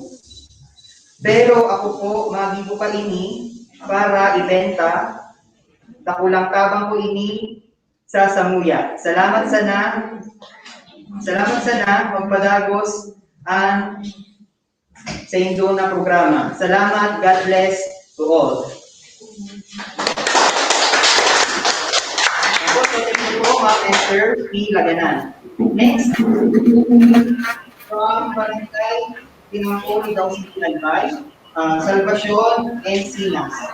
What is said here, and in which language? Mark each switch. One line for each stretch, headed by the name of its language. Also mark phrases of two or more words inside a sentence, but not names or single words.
Bikol: Pero ako po magibo pa ini para ibenta. Takulang tabang ko ini sa samuya. Salamat sana Salamat sana magpadagos ang sa inyong na programa. Salamat,
English: God bless to all.
Bikol: Ako, so
English: thank you
Bikol: po, Ma'am Esther P. Laganan.
English: Next, from Barangay Pinangkuli daw si Albay, Salvacion and Sinas.